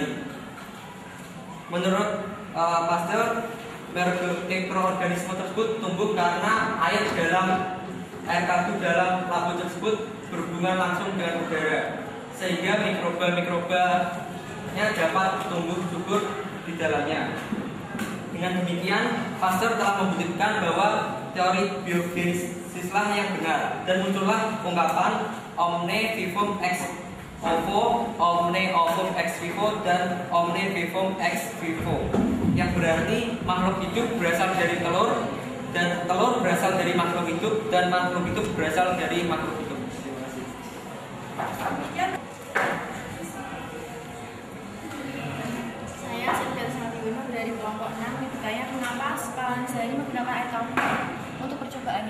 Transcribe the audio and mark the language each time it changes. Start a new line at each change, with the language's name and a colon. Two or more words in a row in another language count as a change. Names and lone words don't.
Indonesian: Menurut Pasteur, mikroorganisme tersebut tumbuh karena air kaldu dalam labu tersebut berhubungan langsung dengan udara, sehingga mikroba-mikrobanya dapat tumbuh subur di dalamnya. Dengan demikian, Pasteur telah membuktikan bahwa teori biogenesislah yang benar, dan muncullah ungkapan
Latin: omne vivum ex ovo, omne ovum ex vivo,
Indonesian: dan
Latin: omne vivum ex vivo,
Indonesian: yang berarti makhluk hidup berasal dari telur, dan telur berasal dari makhluk hidup, dan makhluk hidup berasal dari makhluk hidup. Terima kasih. Kemudian Saya Sylvia Satiwono dari kelompok 6 yang bertanya mengapa Spallanzani menggunakan air kaldu untuk percobaannya.